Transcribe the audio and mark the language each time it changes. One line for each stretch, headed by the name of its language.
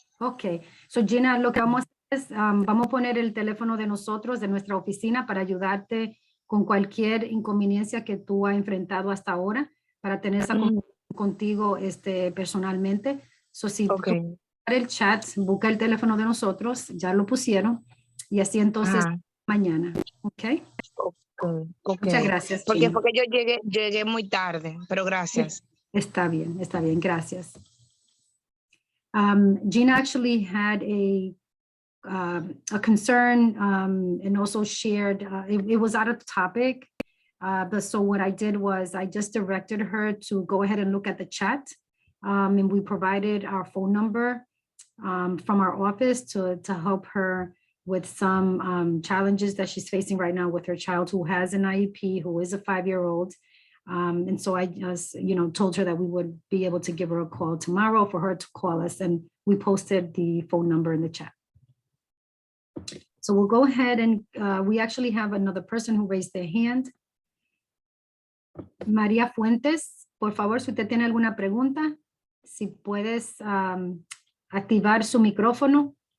Spanish: Ok, so Gina, lo que vamos a hacer es, vamos a poner el teléfono de nosotros, de nuestra oficina, para ayudarte con cualquier inconveniencia que tú has enfrentado hasta ahora, para tener esa conversación contigo personalmente. So, si tú el chat, busca el teléfono de nosotros, ya lo pusieron, y así entonces mañana, ¿ok? Muchas gracias, Porque Gina. fue que yo llegué muy tarde, pero gracias. Está bien, gracias.
English: Gina actually had a concern and also shared, it was out of topic, but so what I did was I just directed her to go ahead and look at the chat, and we provided our phone number from our office to help her with some challenges that she's facing right now with her child who has an IEP, who is a 5-year-old. And so I just, told her that we would be able to give her a call tomorrow for her to call us, and we posted the phone number in the chat. So we'll go ahead and we actually have another person who raised their hand.
Spanish: María Fuentes, por favor, si usted tiene alguna pregunta, si puedes activar su micrófono.